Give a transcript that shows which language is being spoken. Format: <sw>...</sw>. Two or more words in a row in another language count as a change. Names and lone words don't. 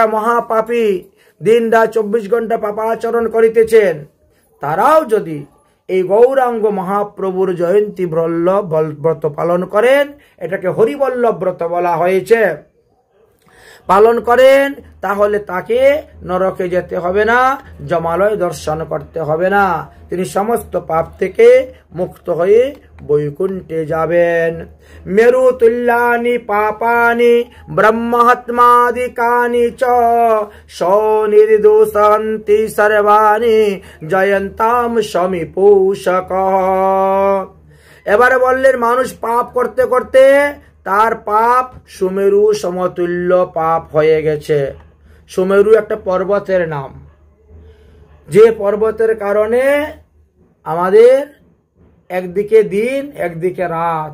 <bn>মহাপাপী, দিন রাত 24 ঘন্টা পাপাচরণ করিতেছেন, তারাও যদি এই গৌরাঙ্গ মহাপ্রভুর জয়ন্তী ব্রত পালন করেন, এটাকে হরিবল্লভ ব্রত বলা হয়েছে, পালন করেন, তাহলে তাকে নরকে যেতে হবে না, যমালয় দর্শন করতে হবে না, তিনি সমস্ত পাপ থেকে মুক্ত হয়ে বৈকুণ্ঠে যাবেন।</bn> <sa>মেরু তুল্যানি পাপানি ব্রহ্মহত্মাদিকানি চ সনির্দোষন্তি সর্বাণি জয়ন্তাম সমীপূষক।</sa> <bn>এবারে বললেন মানুষ পাপ করতে করতে তার পাপ সুমেরু সমতুল্য পাপ হয়ে গেছে। সুমেরু একটা পর্বতের নাম, যে পর্বতের কারণে আমাদের একদিকে দিন একদিকে রাত।</bn>